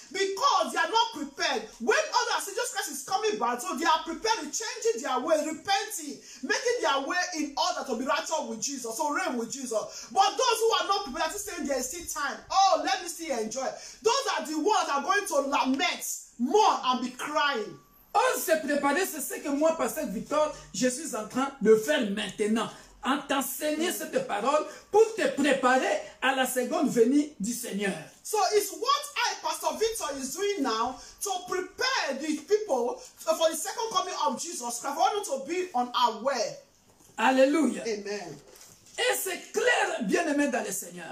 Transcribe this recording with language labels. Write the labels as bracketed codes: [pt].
[en] Because they are not prepared. When others say Jesus Christ is coming back, so they are prepared, changing their way, repenting, making their way in order to be righteous with Jesus, so reign with Jesus. But those who are not prepared, are saying there is still time. Oh, let me still enjoy. Those are the ones that are going to lament more and be crying. [fr] On se préparer, c'est ce que moi, Pasteur Victor, je suis en train de faire maintenant. En t'enseigner cette parole pour te préparer à la seconde venue du Seigneur. [en] So it's what Pastor Victor, is doing now to prepare the people for the second coming of Jesus Christ. I want them to be on our way. [fr] Alléluia. Amen. Et c'est clair, bien-aimé dans le Seigneur.